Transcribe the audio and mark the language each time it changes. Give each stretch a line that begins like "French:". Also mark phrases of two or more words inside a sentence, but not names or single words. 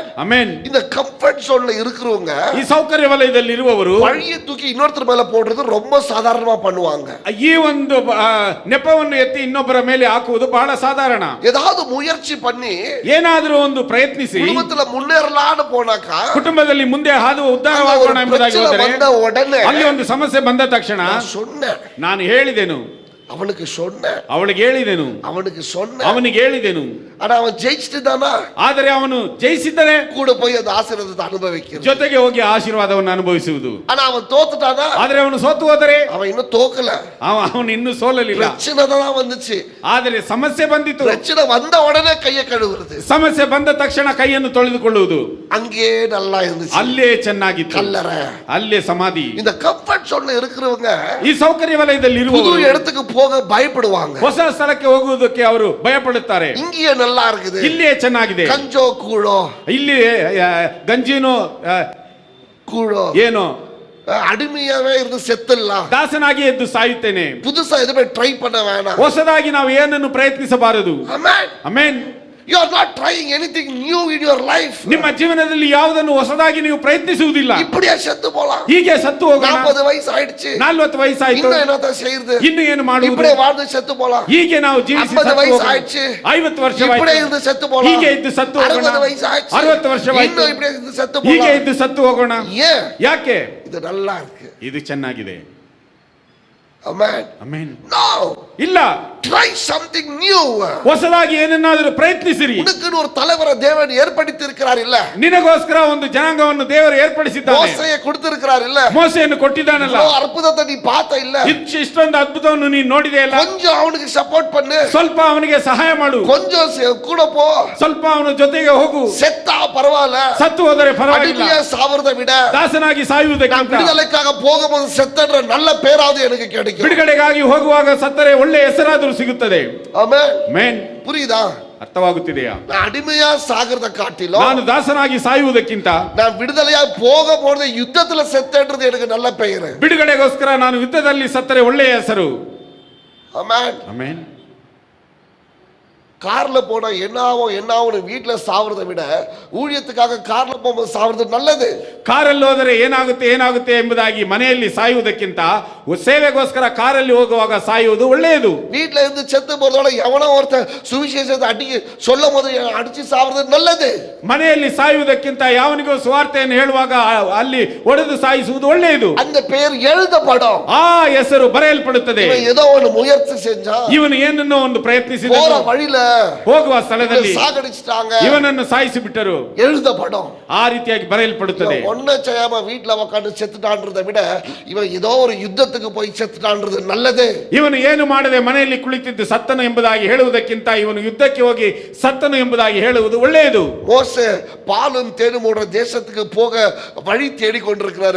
Kannada: ಆಮೆನ್.
Tamil: இந்த
English: comfort zone
Tamil: இருக்கிறவங்க
Kannada: ಈ ಸೌಕರ್ಯ ವಲಯದಲ್ಲಿ ಇರುವವರು
Tamil: பழிய தூக்கி இன்னொருத்தர் மேல போடுறது ரொம்ப சாதாரணமா பண்ணுவாங்க.
Kannada: ಈ ಒಂದು ನೆಪವನ್ನು ಎತ್ತಿ ಇನ್ನೊಬ್ಬರ ಮೇಲೆ ಹಾಕುವುದು ಬಹಳ ಸಾಧಾರಣ.
Tamil: ஏதாவது முயற்சி பண்ணி
Kannada: ಏನಾದರೂ ಒಂದು ಪ್ರಯತ್ನಿಸಿ
Tamil: குடும்பத்துல முன்னேறலாம்னு போனாக்கா
Kannada: ಕುಟುಂಬದಲ್ಲಿ ಮುಂದೆ ಹಾದು ಉದ್ಧಾರವಾಗೋಣ ಎಂಬುದಾಗಿ ಹೋದರೆ
Tamil: வந்த உடனே
Kannada: ಅಲ್ಲಿ ಒಂದು ಸಮಸ್ಯೆ ಬಂದ ತಕ್ಷಣ
Tamil: சொன்னேன்,
Kannada: ನಾನು ಹೇಳಿದೆನು,
Tamil: அவனுக்கு சொன்னேன்,
Kannada: ಅವಳಿಗೆ ಹೇಳಿದೆನು,
Tamil: அவனுக்கு சொன்னேன்,
Kannada: ಅವನಿಗೆ ಹೇಳಿದೆನು.
Tamil: ஆனா அவன் ஜெயிச்சுட்டு தானா
Kannada: ಆದರೆ ಅವನು ಜಯಿಸಿದರೆ
Tamil: கூட போய் அந்த ஆசீர்வாதத்தை அனுபவிக்கிறான்.
Kannada: ಜೊತೆಗೆ ಹೋಗಿ ಆಶೀರ್ವಾದವನ್ನು ಅನುಭವಿಸುವುದು.
Tamil: ஆனா அவன் தோத்துட்டானா?
Kannada: ಆದರೆ ಅವನು ಸೋತು ಹೋದರೆ
Tamil: அவன் இன்னும் தோக்கல,
Kannada: ಅವನು ಇನ್ನೂ ಸೋಲಲಿಲ್ಲ.
Tamil: பிரச்சனை தான் வந்துச்சு.
Kannada: ಆದರೆ ಸಮಸ್ಯೆ ಬಂದಿತು.
Tamil: பிரச்சனை வந்த உடனே கையை கழுவுறது,
Kannada: ಸಮಸ್ಯೆ ಬಂದ ತಕ್ಷಣ ಕೈಯನ್ನು ತೊಳೆದುಕೊಳ್ಳುವುದು.
Tamil: அங்கே நல்லா இருந்துச்சு.
Kannada: ಅಲ್ಲೇ ಚೆನ್ನಾಗಿತ್ತು,
Tamil: கல்லறை.
Kannada: ಅಲ್ಲೇ ಸಮಾಧಿ.
Tamil: இந்த
English: comfort zone
Tamil: இருக்கிறவங்க
Kannada: ಈ ಸೌಕರ್ಯ ವಲಯದಲ್ಲಿ
Tamil: புது
Kannada: ಇರುವವರು
Tamil: இடத்துக்கு போக பயப்படுவாங்க.
Kannada: ಹೊಸ ಸ್ಥಳಕ್ಕೆ ಹೋಗುವುದಕ್ಕೆ ಅವರು ಭಯಪಡುತ್ತಾರೆ.
Tamil: இங்கேயே நல்லா இருக்குது,
Kannada: ಇಲ್ಲಿಯೇ ಚೆನ್ನಾಗಿದೆ,
Tamil: கஞ்சோ கூழோ,
Kannada: ಇಲ್ಲಿ ಗಂಜಿನೋ
Tamil: கூழோ,
Kannada: ಏನೋ
Tamil: அடிமையாவே இருந்து செத்துடலாம்.
Kannada: ದಾಸನಾಗಿ ಎದ್ದು ಸಾಯುತ್ತೇನೆ.
Tamil: புதுசா எதுவுமே ட்ரை பண்ண வேணாம்.
Kannada: ಹೊಸದಾಗಿ ನಾವು ಏನನ್ನು ಪ್ರಯತ್ನಿಸಬಾರದು.
Tamil: ஆமென்.
Kannada: ಆಮೆನ್.
English: You are not trying anything new in your life.
Kannada: ನಿಮ್ಮ ಜೀವನದಲ್ಲಿ ಯಾವುದನ್ನು ಹೊಸದಾಗಿ ನೀವು ಪ್ರಯತ್ನಿಸುವುದಿಲ್ಲ.
Tamil: இப்படியே செத்து போலாம்.
Kannada: ಹೀಗೆ ಸತ್ತು ಹೋಗೋಣ. 40 ವಯಸ್ಸು ಆಯ್ತು, 40 ವಯಸ್ಸಾಯ್ತು,
Tamil: இன்னும் என்னத்த செய்யுது?
Kannada: ಇನ್ನು ಏನು ಮಾಡುವುದು?
Tamil: இப்படியே வாழ்ந்து செத்து போலாம்.
Kannada: ಹೀಗೆ ನಾವು ಜೀವಿಸಿ 50 ಸತ್ತು ವಯಸ್ಸು ಹೋಗೋಣ. ಆಯ್ತು, 50 ವರ್ಷ
Tamil: இப்படியே இருந்து செத்து போலாம்.
Kannada: ಹೀಗೆ ಇದ್ದು ಸತ್ತು ಹೋಗೋಣ. 60 ವಯಸ್ಸು ಆಯ್ತು, 60 ವರ್ಷವಾಯ್ತು,
Tamil: இன்னும் இப்படியே இருந்து செத்து
Kannada: ಹೀಗೆ
Tamil: போலாம்.
Kannada: ಇದ್ದು ಸತ್ತು ಹೋಗೋಣ.
Tamil: ஏன்?
Kannada: ಯಾಕೆ?
Tamil: இது நல்லா இருக்கு.
Kannada: ಇದು ಚೆನ್ನಾಗಿದೆ.
English: Amen.
Kannada: ಆಮೆನ್.
English: No.
Kannada: ಇಲ್ಲ,
English: Try something new.
Kannada: ಹೊಸದಾಗಿ ಏನನ್ನಾದರೂ ಪ್ರಯತ್ನಿಸಿರಿ.
Tamil: உனக்குன்னு ஒரு தலைவரை தேவன் ஏற்படுத்தி இருக்கிறார் இல்ல?
Kannada: ನಿನಗೋಸ್ಕರ ಒಂದು ಜನಾಂಗವನ್ನು ದೇವರು ಏರ್ಪಡಿಸಿದ್ದಾನೆ.
Tamil: மோசேயை கொடுத்திருக்கிறார் இல்ல?
Kannada: ಮೋಸೆಯನ್ನು ಕೊಟ್ಟಿದ್ದಾನಲ್ಲ.
Tamil: இவ்வளவு அற்புதத்தை நீ பார்த்த இல்ல?
Kannada: ಇಷ್ಟೊಂದು ಅದ್ಭುತವನ್ನು ನೀನು ನೋಡಿದೆ ಅಲ್ಲ?
Tamil: கொஞ்சம் அவனுக்கு சப்போர்ட் பண்ணு,
Kannada: ಸ್ವಲ್ಪ ಅವನಿಗೆ ಸಹಾಯ ಮಾಡು,
Tamil: கொஞ்சம் கூட போ,
Kannada: ಸ್ವಲ್ಪ ಅವನ ಜೊತೆಗೆ ಹೋಗು.
Tamil: செத்தா பரவாயில்ல,
Kannada: ಸತ್ತು ಹೋದರೆ ಪರವಾಗಿಲ್ಲ,
Tamil: அடிமையா சாவறதை விட
Kannada: ದಾಸನಾಗಿ
Tamil: நான்
Kannada: ಸಾಯುವುದಕ್ಕಿಂತ
Tamil: விடுதலைக்காக போகும்போது செத்தன்ற நல்ல பேராவது எனக்கு கிடைக்கும்.
Kannada: ಬಿಡುಗಡೆಗಾಗಿ ಹೋಗುವಾಗ ಸತ್ತರೆ ಒಳ್ಳೆ ಹೆಸರಾದರೂ ಸಿಗುತ್ತದೆ.
Tamil: ஆமென்.
Kannada: ಆಮೆನ್.
Tamil: புரியுதா?
Kannada: ಅರ್ಥವಾಗುತ್ತಿದೆಯಾ?
Tamil: நான் அடிமையா சாகிறத காட்டிலும்
Kannada: ನಾನು ದಾಸನಾಗಿ ಸಾಯುವುದಕ್ಕಿಂತ
Tamil: நான் விடுதலையா போகும்போது யுத்தத்துல செத்தன்றது எனக்கு நல்ல பெயர்.
Kannada: ಬಿಡುಗಡೆಗೋಸ್ಕರ ನಾನು ಯುದ್ಧದಲ್ಲಿ ಸತ್ತರೆ ಒಳ್ಳೆಯ ಹೆಸರು.
Tamil: ஆமென்.
Kannada: ಆಮೆನ್.
Tamil: கார்ல போனா என்னாவும் வீட்டுல சாவறதை விட ஊழியத்துக்காக கார்ல போகும்போது சாவறது நல்லது.
Kannada: ಕಾರಲ್ಲಿ ಹೋದರೆ ಏನಾಗುತ್ತೆ ಎಂಬುದಾಗಿ ಮನೆಯಲ್ಲಿ ಸಾಯುವುದಕ್ಕಿಂತ ಸೇವೆಗೋಸ್ಕರ ಕಾರಲ್ಲಿ ಹೋಗುವಾಗ ಸಾಯುವುದು ಒಳ್ಳೆಯದು.
Tamil: வீட்டுல இருந்து செத்து போறதோட எவனோ ஒருத்தன் சுவிசேஷத்தை சொல்லும் போது அடிச்சு சாவறது நல்லது.
Kannada: ಮನೆಯಲ್ಲಿ ಸಾಯುವುದಕ್ಕಿಂತ ಯಾವನಿಗೂ ಸುವಾರ್ತೆಯನ್ನು ಹೇಳುವಾಗ ಅಲ್ಲಿ ಒಡೆದು ಸಾಯಿಸುವುದು ಒಳ್ಳೆಯದು.
Tamil: அந்த பெயர் எழுதப்படும்,
Kannada: ಆ ಹೆಸರು ಬರೆಯಲ್ಪಡುತ್ತದೆ.
Tamil: ஏதோ ஒரு முயற்சி செஞ்சா,
Kannada: ಇವನು ಏನನ್ನೋ ಒಂದು ಪ್ರಯತ್ನಿಸಿದ,
Tamil: போற வழியில
Kannada: ಹೋಗುವ ಸ್ಥಳದಲ್ಲಿ
Tamil: சாகடிச்சிட்டாங்க,
Kannada: ಇವನನ್ನು ಸಾಯಿಸಿ ಬಿಟ್ಟರು,
Tamil: எழுதப்படும்.
Kannada: ಆ ರೀತಿಯಾಗಿ ಬರೆಯಲ್ಪಡುತ್ತದೆ.
Tamil: ஒன்ன செய்யாம வீட்டுல உட்காந்து செத்துட்டான்றதை விட இவன் ஏதோ ஒரு யுத்தத்துக்கு போய் செத்துட்டான்றது நல்லது.
Kannada: ಇವನು ಏನು ಮಾಡದೆ ಮನೆಯಲ್ಲಿ ಕುಳಿತಿದ್ದು ಸತ್ತನು ಎಂಬುದಾಗಿ ಹೇಳುವುದಕ್ಕಿಂತ ಇವನು ಯುದ್ಧಕ್ಕೆ ಹೋಗಿ ಸತ್ತನು ಎಂಬುದಾಗಿ ಹೇಳುವುದು ಒಳ್ಳೆಯದು.
Tamil: மோசே பாலும் தேனும் ஓடுற தேசத்துக்கு போக வழி தேடி கொண்டிருக்கிறாரு.